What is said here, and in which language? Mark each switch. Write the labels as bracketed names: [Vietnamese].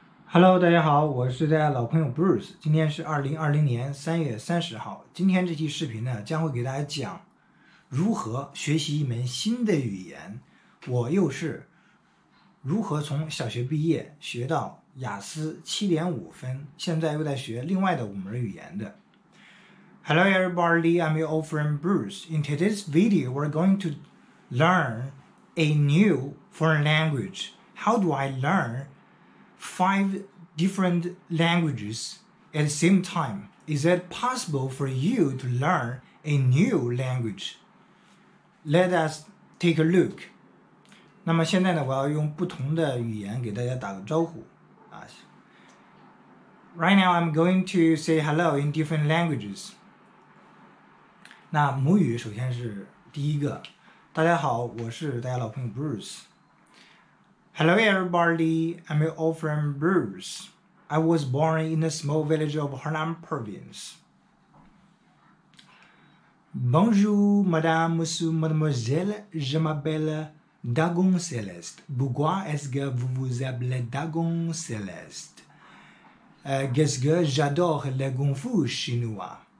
[Chinese] Hello，大家好，我是大家老朋友 Bruce。今天是2020年3月30号。今天这期视频呢，将会给大家讲如何学习一门新的语言。我又是如何从小学毕业学到雅思7.5分，现在又在学另外的5门语言的。 [English] Hello everybody, I'm your old friend Bruce. In today's video, we're going to learn a new foreign language. How do I learn 5 different languages at the same time? Is it possible for you to learn a new language? Let us take a look. [Chinese] 那么现在呢，我要用不同的语言给大家打个招呼啊。 [English] Right now, I'm going to say hello in different languages. [Chinese] 那母语首先是第一个。大家好，我是大家老朋友 [English] Bruce.Hello everybody, I'm your old friend Bruce. I was born in a small village of Henan province. [French] Bonjour, madame, monsieur, mademoiselle, je m'appelle Dagon Céleste. Pourquoi est-ce que vous vous appelez Dagon Céleste? Qu'est-ce que j'adore le kung fu chinois.